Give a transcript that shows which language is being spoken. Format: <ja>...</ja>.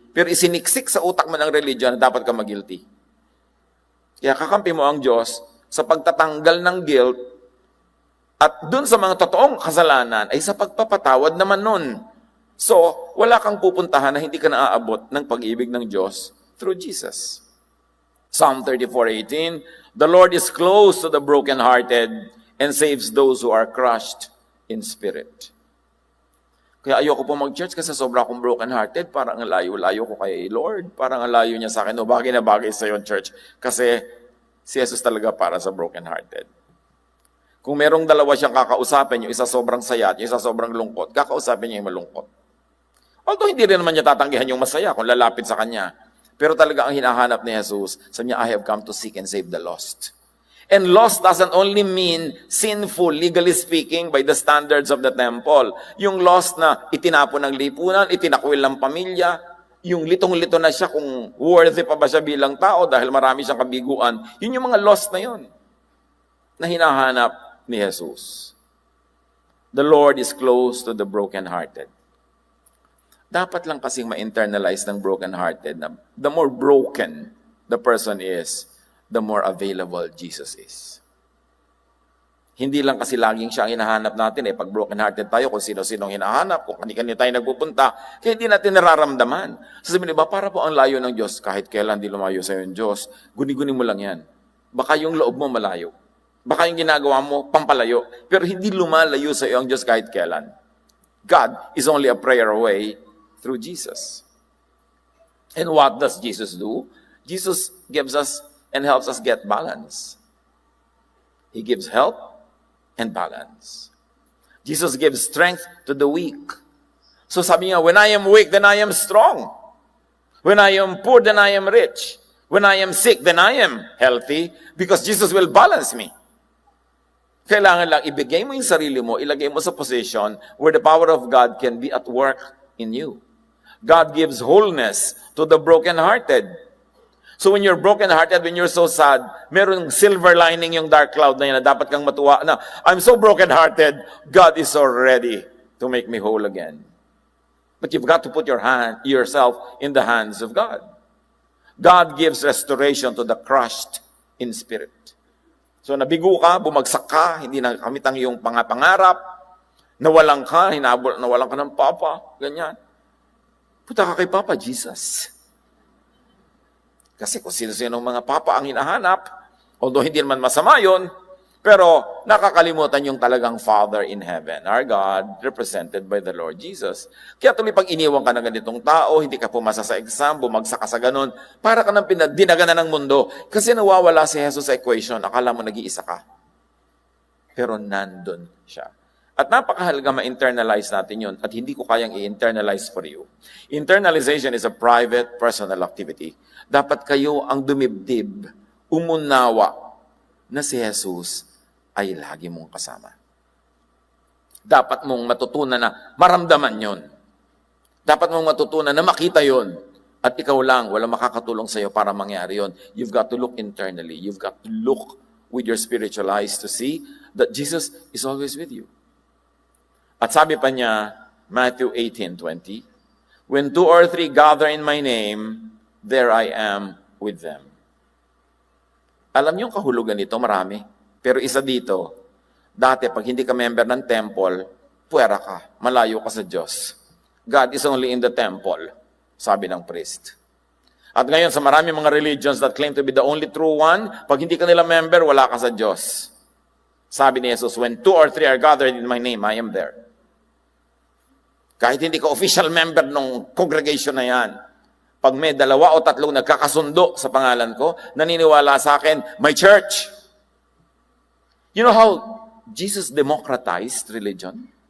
<tl>pero isiniksik sa utak mo ng religion na dapat ka mag-guilty. Kaya kakampi mo ang Diyos sa pagtatanggal ng guilt at dun sa mga totoong kasalanan ay sa pagpapatawad naman nun. So, wala kang pupuntahan na hindi ka naaabot ng pag-ibig ng Diyos through Jesus.</tl> <en>Psalm 34:18, "The Lord is close to the brokenhearted and saves those who are crushed in spirit."</en> <tl>Kaya ayoko po mag-church kasi sobra akong broken-hearted. Parang ang layo-layo ko kay Lord. Parang ang layo niya sa akin. O bagay na bagay sa yung church. Kasi si Jesus talaga para sa broken-hearted. Kung merong dalawa siyang kakausapin, yung isa sobrang saya at yung isa sobrang lungkot, kakausapin niya yung malungkot. Although hindi rin naman niya tatanggihan yung masaya kung lalapit sa kanya. Pero talaga ang hinahanap ni Jesus, sabi niya,</tl> <en>"I have come to seek and save the lost." And lost doesn't only mean sinful, legally speaking, by the standards of the temple.</en> <tl>Yung lost na itinapon ng lipunan, itinakwil ng pamilya, yung litong-lito na siya kung worthy pa ba siya bilang tao dahil marami siyang kabiguan, yun yung mga lost na yun na hinahanap ni Jesus.</tl> <en>The Lord is close to the brokenhearted.</en> <tl>Dapat lang kasing ma-internalize ng brokenhearted na</tl> <en>the more broken the person is, the more available Jesus is.</en> <tl>Hindi lang kasi laging siya ang hinahanap natin pag broken-hearted tayo, kung sino-sino ang hinahanap, kung kanina tayo nagpupunta, kaya hindi natin nararamdaman. Sasabihin, ba, para po ang layo ng Diyos, kahit kailan di lumayo sa yung Diyos, guni-guni mo lang yan. Baka yung loob mo malayo. Baka yung ginagawa mo, pampalayo. Pero hindi lumalayo sa iyo ang Diyos kahit kailan.</tl> <en>God is only a prayer away through Jesus. And what does Jesus do? Jesus gives us and helps us get balance. He gives help and balance. Jesus gives strength to the weak.</en> <tl>So sabi niya,</tl> <en>when I am weak, then I am strong. When I am poor, then I am rich. When I am sick, then I am healthy because Jesus will balance me.</en> <tl>Kailangan lang ibigay mo yung sarili mo, ilagay mo sa position</tl> <en>where the power of God can be at work in you. God gives wholeness to the brokenhearted. So when you're broken-hearted, when you're so sad,</en> <tl>merong silver lining yung dark cloud na yan na dapat kang matuwa na,</tl> <en>I'm so broken-hearted, God is so ready to make me whole again. But you've got to put yourself in the hands of God. God gives restoration to the crushed in spirit.</en> <tl>So nabigo ka, bumagsak ka, hindi na kamit ang iyong pangarap, nawalan ka ka ng Papa, ganyan. Punta ka kay Papa Jesus. Kasi kung sino-sino mga papa ang hinahanap, although hindi naman masama yun, pero nakakalimutan yung talagang</tl> <en>Father in heaven, our God, represented by the Lord Jesus.</en> <tl>Kaya tuloy pag iniwan ka ng ganitong tao, hindi ka pumasa sa exam, bumagsak ka sa ganun, para ka ng dinaganan ng mundo. Kasi nawawala si Jesus sa equation, akala mo nag-iisa ka. Pero nandun siya. At napakahalaga ma-internalize natin yun at hindi ko kayang i-internalize for you.</tl> <en>Internalization is a private, personal activity.</en> <tl>Dapat kayo ang dumibdib, umunawa na si Jesus ay lagi mong kasama. Dapat mong matutunan na maramdaman yon. Dapat mong matutunan na makita yon. At ikaw lang, wala makakatulong sa iyo para mangyari yon.</tl> <en>You've got to look internally. You've got to look with your spiritual eyes to see that Jesus is always with you.</en> <tl>At sabi pa niya,</tl> <en>Matthew 18:20, "When 2 or 3 gather in my name, there I am with them."</en> <tl>Alam niyo yung kahulugan nito, marami. Pero isa dito, dati pag hindi ka member ng temple, puwera ka, malayo ka sa Diyos.</tl> <en>God is only in the temple,</en> <tl>sabi ng</tl> <en>priest.</en> <tl>At ngayon sa marami mga</tl> <en>religions that claim to be the only true one,</en> <tl>pag hindi ka nila member, wala ka sa Diyos. Sabi ni</tl> <en>Jesus, "When 2 or 3 are gathered in my name, I am there."</en> <tl>Kahit hindi ka official member ng congregation na yan, pag may 2 o 3 nagkakasundo sa pangalan ko, naniniwala sa akin, my church.</tl> <en>You know how Jesus democratized religion?</en>